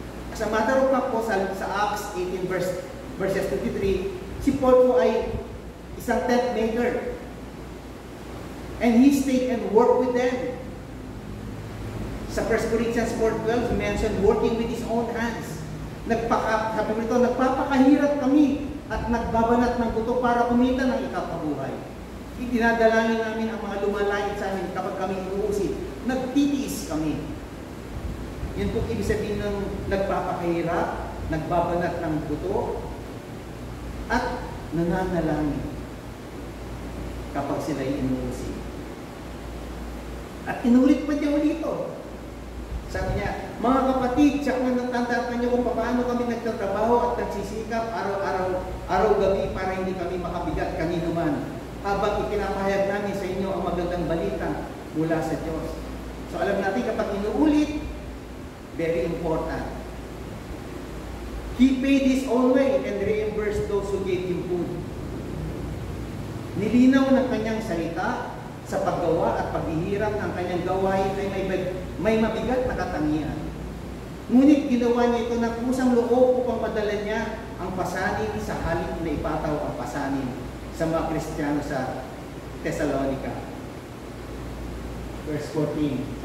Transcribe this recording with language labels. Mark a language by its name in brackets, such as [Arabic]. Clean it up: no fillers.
[English] As a matter of fact [Filipino] po, sa Acts 18 verses 23, si Paul po ay isang tent maker. [English] And he stayed and worked with them. Sa 1 Corinthians 4:12, mentioned working with his own hands. [Filipino] Sabi mo ito, nagpapakahirap kami at nagbabanat ng buto para kumita ng ikapabuhay. Itinadalangin namin ang mga lumalait sa amin kapag kami inuusig. Nagtitiis kami. Yun po ibig sabihin ng nagpapakahirap, nagbabanat ng buto, at nananalangin kapag sila'y inuusig. At inulit pa niya ulito. Sabi niya, mga kapatid, siya kung natandaan niyo kung paano kami nagtatrabaho at nagsisikap araw-gabi para hindi kami makabigat kanino man, habang ipinapahayag namin sa inyo ang magandang balita mula sa Diyos. So alam natin kapag inuulit, [English] very important. He paid his own way and reimbursed those who gave him food. [Filipino] Nilinaw ng kanyang salita sa paggawa at paghihirap ng kanyang gawain ay may mabigat na katangian. Ngunit ginawa niya ito ng kusang loob upang madala niya ang pasanin sa halip na ipataw ang pasanin sa mga Kristiyano sa Thessalonica. Verse 14.